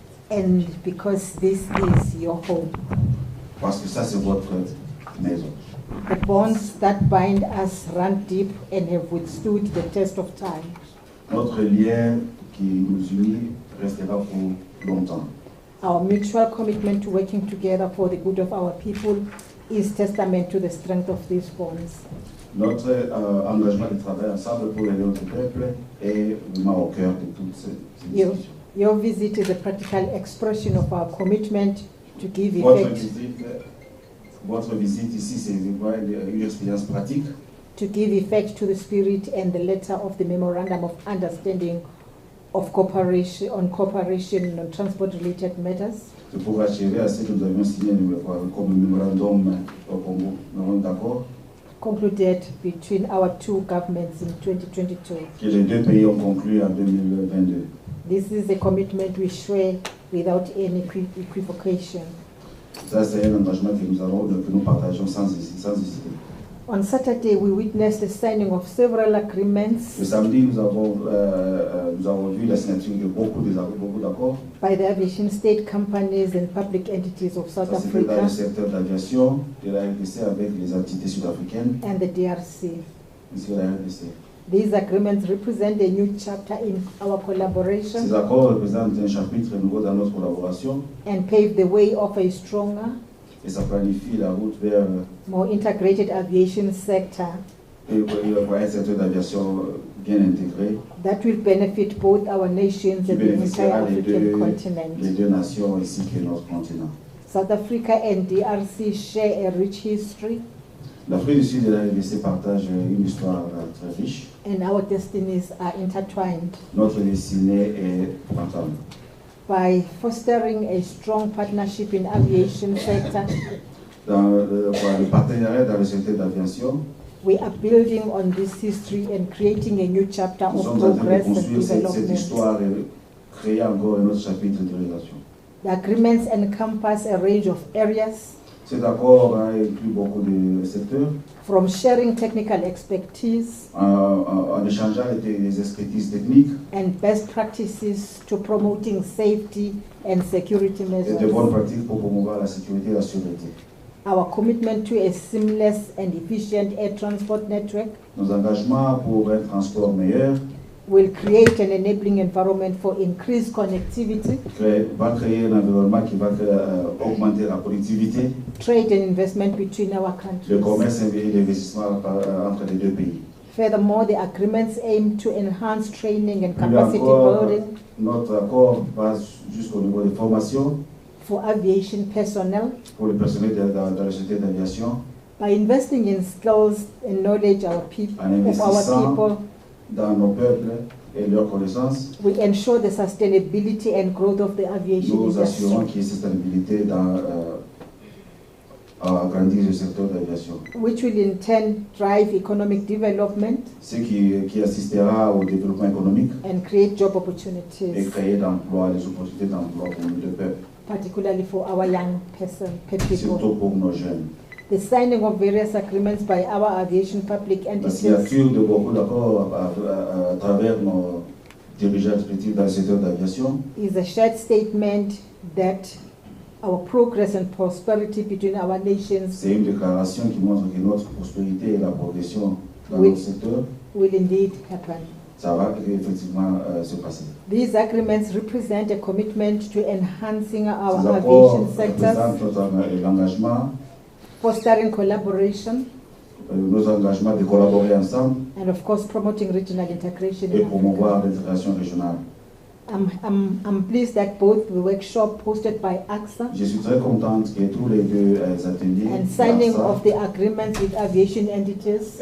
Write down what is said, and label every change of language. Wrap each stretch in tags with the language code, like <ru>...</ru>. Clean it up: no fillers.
<en>And because this is your home,</en> <fr>Parce que ça, c'est votre maison.</fr> <en>The bonds that bind us run deep and have withstood the test of time.</en> <fr>Notre lien qui nous unit restera pour longtemps.</fr> <en>Our mutual commitment to working together for the good of our people is testament to the strength of these bonds.</en> <fr>Notre engagement de travailler ensemble pour aider notre peuple est vraiment au cœur de toutes ces discussions.</fr> <en>Your visit is a practical expression of our commitment to give effect.</en> <fr>Votre visite ici, c'est une expérience pratique.</fr> <en>To give effect to the spirit and the letter of the Memorandum of Understanding of Cooperation on Transport-related matters.</en> <fr>C'est pour achever à ce que nous avions signé comme mémorandum au Congo. Nous sommes d'accord</fr> <en>Concluded between our two governments in 2022.</en> <fr>que les deux pays ont conclu en 2022.</fr> <en>This is a commitment we share without any equivocation.</en> <fr>Ça, c'est un engagement que nous partageons sans hésiter.</fr> <en>On Saturday, we witnessed the signing of several agreements</en> <fr>Le samedi, nous avons vu la signature de beaucoup d'accords.</fr> <en>by the aviation state companies and public entities of South</en> <fr>Ça, c'était dans le</fr> <en>Africa</en> <fr>secteur d'aviation de la RDC avec les entités sud-africaines,</fr> <en>and the DRC.</en> <fr>ici la RDC.</fr> <en>These agreements represent a new chapter in our collaboration</en> <fr>Ces accords représentent un chapitre nouveau dans notre collaboration</fr> <en>and pave the way of a stronger,</en> <fr>et ça planifie la route vers</fr> <en>more integrated aviation sector</en> <fr>un secteur d'aviation bien intégré</fr> <en>that will benefit both our nations</en> <fr>qui</fr> <en>and the entire</en> <fr>bénéficiera les</fr> <en>African continent.</en> <fr>deux nations ainsi que notre continent.</fr> <en>South Africa and DRC share a rich history,</en> <fr>L'Afrique du Sud et la RDC partagent une histoire très riche.</fr> <en>and our destinies are intertwined.</en> <fr>Notre destinée est ensemble.</fr> <en>By fostering a strong partnership in aviation sector,</en> <fr>Dans le partenariat dans le secteur d'aviation,</fr> <en>we are building on this history and creating a new chapter</en> <fr>nous</fr> <en>of</en> <fr>sommes en train de</fr> <en>progress and</en> <fr>construire cette</fr> <en>development.</en> <fr>histoire et créer encore un autre chapitre de relation.</fr> <en>The agreements encompass a range of areas,</en> <fr>Cet accord inclut beaucoup de secteurs</fr> <en>from sharing technical expertise</en> <fr>en échangeant les expertises techniques</fr> <en>and best practices to promoting safety and security</en> <fr>et de bonnes</fr> <en>measures.</en> <fr>pratiques pour promouvoir la sécurité et la sûreté.</fr> <en>Our commitment to a seamless and efficient air transport network</en> <fr>Nos engagements pour un transport meilleur</fr> <en>will create an enabling environment for increased connectivity,</en> <fr>va créer un environnement qui va augmenter la productivité,</fr> <en>trade and investment between our</en> <fr>le</fr> <en>countries.</en> <fr>commerce et l'investissement entre les deux pays.</fr> <en>Furthermore, the agreements aim to enhance training and</en> <fr>Plus</fr> <en>capacity</en> <fr>encore,</fr> <en>building</en> <fr>notre accord va jusqu'au niveau de formation</fr> <en>for aviation personnel</en> <fr>pour le personnel dans le secteur d'aviation,</fr> <en>by investing in skills and knowledge</en> <fr>en</fr> <en>of our</en> <fr>investissant</fr> <en>people.</en> <fr>dans nos peuples et leurs connaissances.</fr> <en>We ensure the sustainability and growth of the aviation</en> <fr>Nous assurons</fr> <en>industry,</en> <fr>qu'il y ait cette stabilité à agrandir le secteur d'aviation,</fr> <en>which will in turn drive economic development</en> <fr>ce qui assistera au développement économique</fr> <en>and create job</en> <fr>et</fr> <en>opportunities,</en> <fr>créer d'emplois, les opportunités d'emploi pour le peuple,</fr> <en>particularly for our young people.</en> <fr>surtout pour nos jeunes.</fr> <en>The signing of various agreements by our aviation public</en> <fr>La</fr> <en>entities</en> <fr>signature de beaucoup d'accords à travers nos dirigeants respectifs dans le secteur d'aviation</fr> <en>is a shared statement that our progress and prosperity between our nations</en> <fr>c'est une déclaration qui montre que notre prospérité et la progression dans Oui. notre secteur,</fr> <en>will indeed happen.</en> <fr>ça va effectivement se passer.</fr> <en>These agreements represent a commitment to enhancing our</en> <fr>Ces accords</fr> <en>aviation sectors,</en> <fr>représentent l'engagement,</fr> <en>fostering collaboration,</en> <fr>nos engagements de collaborer ensemble</fr> <en>and of course promoting regional integration</en> <fr>et</fr> <en>in</en> <fr>promouvoir</fr> <en>Africa.</en> <fr>l'intégration régionale.</fr> <en>I'm pleased that both the workshop hosted by AXA</en> <fr>Je suis très contente que tous les deux ateliers</fr> <en>and signing</en> <fr>d'AXA</fr> <en>of the agreements with aviation entities</en>